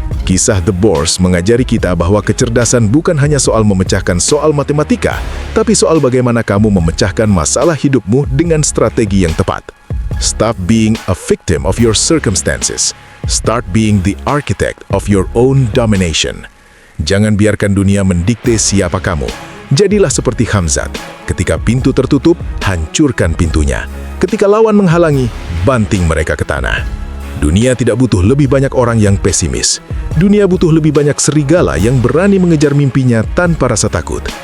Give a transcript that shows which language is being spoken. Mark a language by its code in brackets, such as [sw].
[id] Kisah The Boars mengajari kita bahwa kecerdasan bukan hanya soal memecahkan soal matematika, tapi soal bagaimana kamu memecahkan masalah hidupmu dengan strategi yang tepat. [en] Stop being a victim of your circumstances. Start being the architect of your own domination. [id] Jangan biarkan dunia mendikte siapa kamu. Jadilah seperti Khamzat. Ketika pintu tertutup, hancurkan pintunya. Ketika lawan menghalangi, banting mereka ke tanah. Dunia tidak butuh lebih banyak orang yang pesimis. Dunia butuh lebih banyak serigala yang berani mengejar mimpinya tanpa rasa takut.